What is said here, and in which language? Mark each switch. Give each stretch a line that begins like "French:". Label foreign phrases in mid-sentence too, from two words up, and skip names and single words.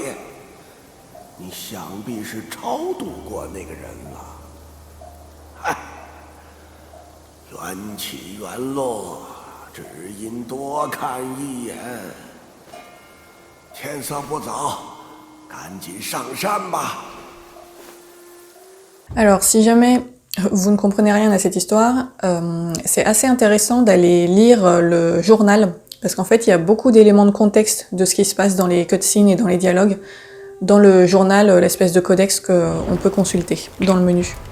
Chinese: 你想必是超度过那个人了。嗨，缘起缘落，只因多看一眼。天色不早。
French: Alors, si jamais vous ne comprenez rien à cette histoire, c'est assez intéressant d'aller lire le journal, parce qu'en fait, il y a beaucoup d'éléments de contexte de ce qui se passe dans les cutscenes et dans les dialogues, dans le journal, l'espèce de codex qu'on peut consulter dans le menu.